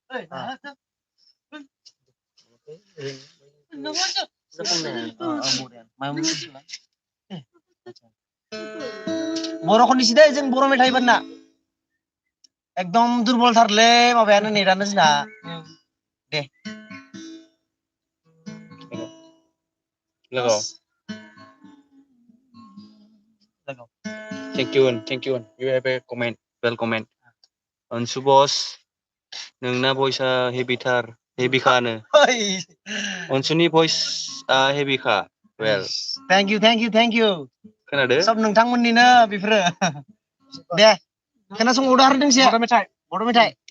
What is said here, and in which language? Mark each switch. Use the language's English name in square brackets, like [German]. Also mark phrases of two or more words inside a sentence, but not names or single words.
[Bodo] बर' खननोसै दै जों बर' मेथाइ बानना एकदम दुरबलथारलै माबायानो नेटानो जोंना दे [English] लोगो Thank you. You have a comment. Well comment. Ansu boss, [Bodo] नोंना voice-आ हेभिखानो अनसुनि voice-आ हेभिखा well [English] thank you [Bodo] खोनादो सब नोंथांमोननिनो बेफोरो दे खोनासंबावदो आरो दोंसे बर' मेथाइ